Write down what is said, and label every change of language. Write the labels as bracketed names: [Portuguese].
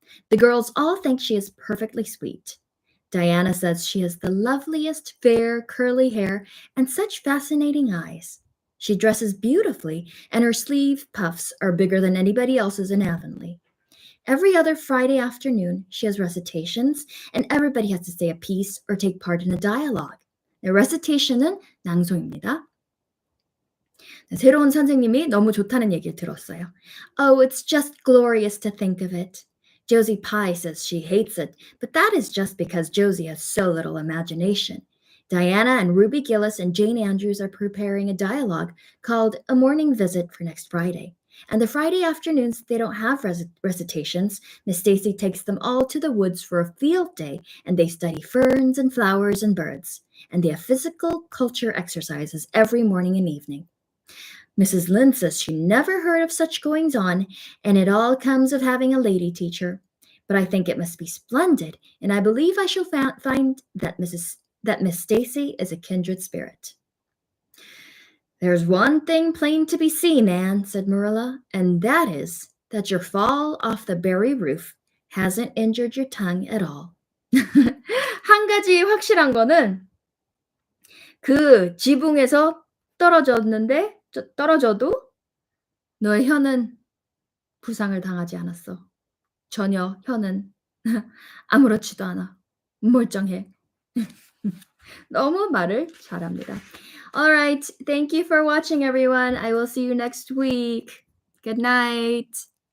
[English] The girls all think she is perfectly sweet. Diana says she has the loveliest, fair, curly hair and such fascinating eyes. She dresses beautifully, and her sleeve puffs are bigger than anybody else's in Avonlea. Every other Friday afternoon, she has recitations, and everybody has to say a piece or take part in a dialogue. [Korean] 네, recitation은 낭송입니다. 새로운 선생님이 너무 좋다는 얘기를 들었어요. [English] Oh, it's just glorious to think of it. Josie Pie says she hates it, but that is just because Josie has so little imagination. Diana and Ruby Gillis and Jane Andrews are preparing a dialogue called A Morning Visit for next Friday. And the Friday afternoons they don't have recitations. Miss Stacy takes them all to the woods for a field day, and they study ferns and flowers and birds. And they have physical culture exercises every morning and evening. Mrs. Lynde says she never heard of such goings on, and it all comes of having a lady teacher. But I think it must be splendid, and I believe I shall find that Miss Stacy is a kindred spirit. There's one thing plain to be seen, Anne, said Marilla, and that is that your fall off the berry roof hasn't injured your tongue at all. [Korean] 한 가지 확실한 거는 그 지붕에서 떨어져도 너의 혀는 부상을 당하지 않았어. 전혀 혀는 아무렇지도 않아. 멀쩡해. 너무 말을 잘합니다. [English] All right, thank you for watching, everyone. I will see you next week. Good night.